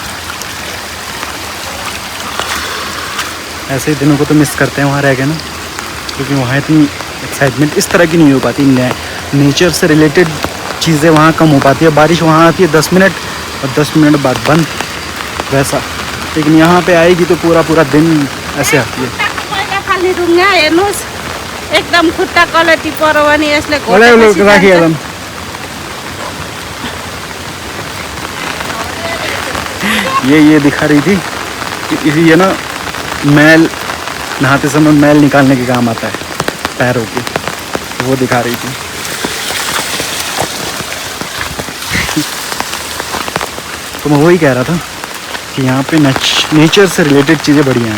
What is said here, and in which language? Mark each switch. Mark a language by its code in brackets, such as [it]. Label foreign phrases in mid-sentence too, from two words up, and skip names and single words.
[hi] ऐसे दिनों को तो मिस करते हैं वहाँ रह गए ना, क्योंकि वहाँ इतनी एक्साइटमेंट इस तरह की नहीं हो पाती। नेचर से रिलेटेड चीज़ें वहाँ कम हो पाती है। बारिश वहाँ आती है 10 मिनट और 10 मिनट बाद बंद, वैसा। लेकिन यहाँ पे आएगी तो पूरा पूरा दिन ऐसे आती है। [ne] एकदम खुट्टा क्वालिटी परो भने यसले राखिहालौँ। [hi] ये दिखा रही थी कि ये ना मैल, नहाते समय मैल निकालने के काम आता है पैरों के, वो दिखा रही थी। तो मैं वही कह रहा था कि यहाँ पे नेचर से रिलेटेड चीज़ें बढ़िया हैं।